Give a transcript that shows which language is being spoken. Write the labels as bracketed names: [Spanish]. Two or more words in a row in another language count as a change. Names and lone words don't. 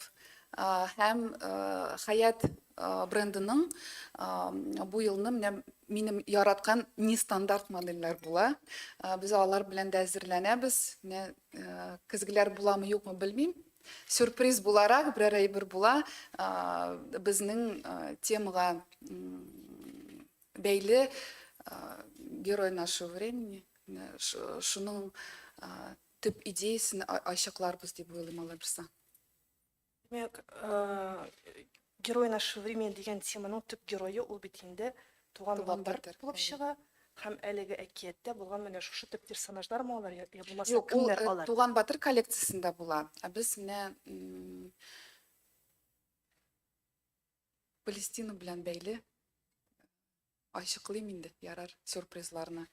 [Tatar] Һәм Хаят брендының бу елны минем яраткан нестандарт модельләр була. Без алар белән дә әзерләнәбез. Көзгеләр буламы, юкмы білмим. Сюрприз буларак, берәр әйбер була, безнең темага бәйле [Russian] герой нашего времени, [Tatar] шуның төп идеясын ачыкларбыз дип уйлыйм, алла берсе. Демәк, [Russian] герой нашего времени [Tatar] дигән теманың төп герое ул бит инде Туган Батыр булып чыга. Һәм әлеге әкияттә булган менә шушы төп персонажлармы алар, я булмаса Юк, ул кемнәр алар? Туган Батыр коллекциясында була. Без менә Палестина белән бәйле ачыклыйм инде, ярар, сюрпризларны.